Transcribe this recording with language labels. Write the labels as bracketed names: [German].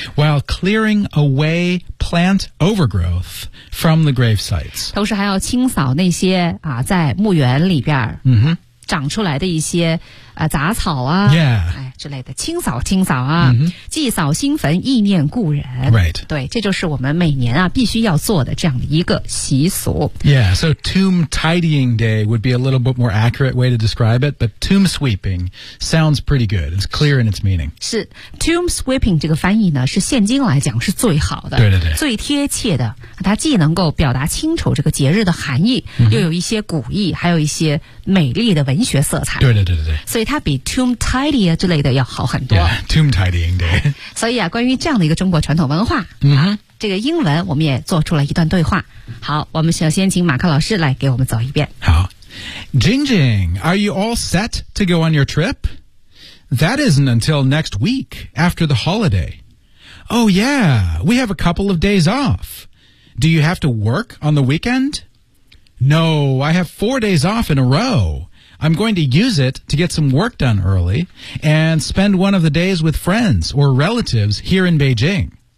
[English] While clearing away plant overgrowth from the grave sites. [Chinese] 同时还要清扫那些、啊、在墓园里边。嗯哼。长出来的一些、杂草啊、 [English] yeah. [Chinese] 哎、之类的清扫清扫啊、mm-hmm. 祭扫新坟意念故人、 [English] right. [Chinese] 对这就是我们每年啊必须要做的这样的一个习俗 [English] Yeah, so tomb tidying day would be a little bit more accurate way to describe it but tomb sweeping sounds pretty good it's clear in its meaning [Chinese] 是 tomb sweeping 这个翻译呢是现今来讲是最好的对对对最贴切的它既能够表达清楚这个节日的含义、mm-hmm. 又有一些古意还有一些美丽的文学色彩对对对对对所以它比 tomb tidy 之类的要好很多 [English] yeah, tomb tidying day [Chinese] 所以啊关于这样的一个中国传统文化、 mm-hmm. 这个英文我们也做出了一段对话好我们首先请马克老师来给我们走一遍好 [English] Jing Jing Are you all set to go on your trip? That isn't until next week after the holiday Oh yeah We have a couple of days offDo you have to work on the weekend? No, I have 4 days off in a row. I'm going to use it to get some work done early and spend one of the days with friends or relatives here in Beijing.